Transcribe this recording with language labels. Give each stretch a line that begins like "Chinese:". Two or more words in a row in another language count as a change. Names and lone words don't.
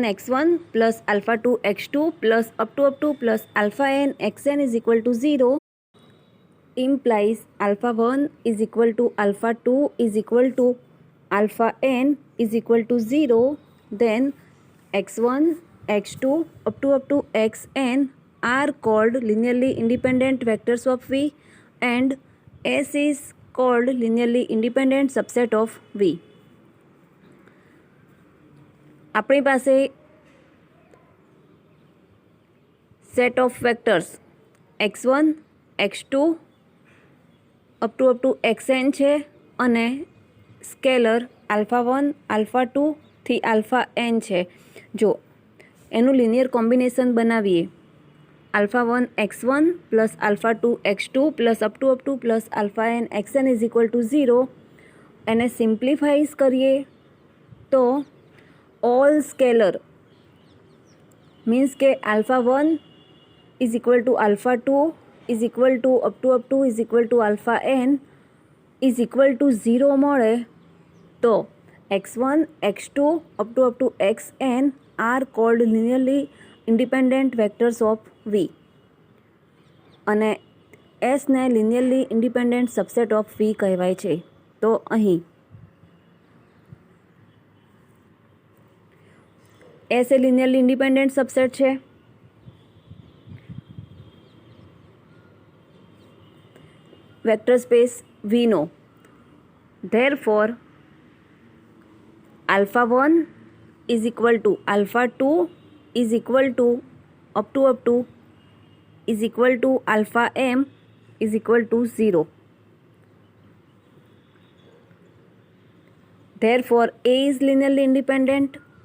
English: x1 plus alpha 2 x2 plus up to plus alpha n xn is equal to 0 implies alpha 1 is equal to alpha 2 is equal to alpha n is equal to 0, then x1, x2 up to xn are called linearly independent vectors of V and S is called linearly independent subset of V.
Gujarati: આપણી પાસે
English: set of vectors x1, x2 up to xn
Gujarati: છે અને સ્કેલર
English: alpha 1, alpha 2 થી alpha n છે.
Gujarati: જો એનું લિનિયર કોમ્બિનેશન બનાવીએ
English: alpha 1 x1 plus alpha 2 x2 plus up to plus alpha n xn is equal to 0
Gujarati: એને સિમ્પ્લિફાઈઝ કરીએ તો
English: all scalar means કે alpha 1 is equal to alpha 2 is equal to up to is equal to alpha n is equal to 0
Gujarati: મળે તો
English: x1, x2 up to xn are called linearly independent vectors of V
Gujarati: અને S ને
English: linearly independent subset of V
Gujarati: કહેવાય છે. તો અહીં S એ
English: linearly independent subset
Gujarati: છે.
English: vector space V નો therefore alpha 1 is equal to alpha 2 is equal to up to is equal to alpha m is equal to 0. Therefore A is linearly independent.